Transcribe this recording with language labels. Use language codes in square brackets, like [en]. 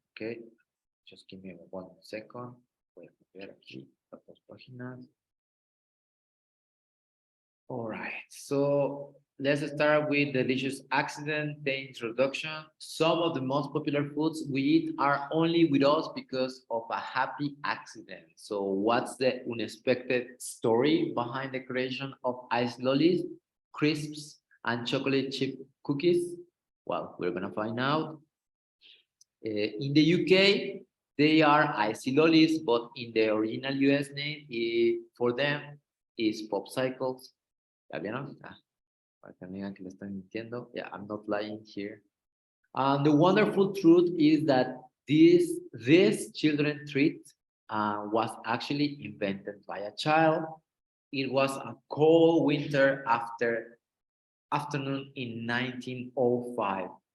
[en] Okay, just give me 1 second. [es] Voy a copiar aquí las 2 páginas. [en] All right, so let's start with delicious accident, the introduction. Some of the most popular foods we eat are only with us because of a happy accident. So what's the unexpected story behind the creation of ice lollies, crisps, and chocolate chip cookies? Well, we're gonna find out. In the UK, they are icy lollies, but in the original US name for them is popsicles. [es] ¿Ya vieron? Para que me digan que le estoy mintiendo. [en] Yeah, I'm not lying here. The wonderful truth is that this children treat was actually invented by a child. It was a cold winter afternoon in 1905.